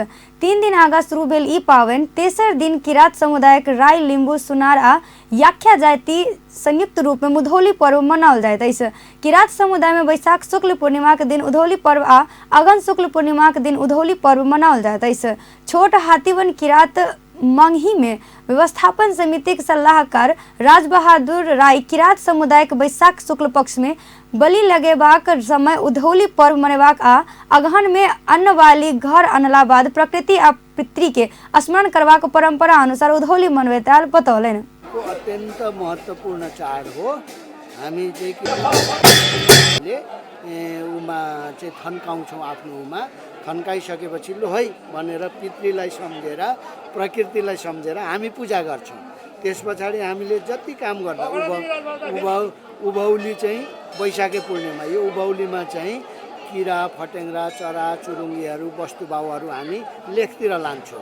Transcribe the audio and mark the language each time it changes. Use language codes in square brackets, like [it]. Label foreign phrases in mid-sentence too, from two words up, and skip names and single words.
[mai] 3 दिन आगा शुरू भेल ई पावनि तेसर दिन किरात समुदाय के राय, लिंबू, सुनार आ याख्या जाति संयुक्त रूप में उधौली पर्व मनाओल जाइत अछि। किरात समुदाय में वैशाख शुक्ल पूर्णिमा के दिन उधौली पर्व आ अगहन शुक्ल पूर्णिमा के दिन उधौली पर्व मनाओल जाइत अछि। छोट हाथीवन किरात मंगही में व्यवस्थापन समिति के सलाहकार राजबहादुर राय किरात समुदाय के वैशाख शुक्ल पक्ष में बलि लगेबाक समय उधौली पर्व मनेबाक आ अगहन में अन्न वाली घर अनला बाद प्रकृति आ पितृ के स्मरण करबाक परंपरा अनुसार उधौली मनबैताल बतौलनि। [ne] अत्यंत महत्वपूर्ण चाड हो। हामी उमा चाहिँ थन्काउँछौँ। आफ्नो उमा थन्काइसकेपछि लो है भनेर पितृलाई सम्झेर प्रकृतिलाई सम्झेर हामी पूजा गर्छौँ। त्यस पछाडि हामीले जति काम गर्दा उभौली चाहिँ वैशाखे पूर्णिमा, यो उभौलीमा चाहिँ किरा फटेङ्ग्रा चरा चुरुङ्गीहरू वस्तुभावहरू हामी लेखतिर लान्छौँ।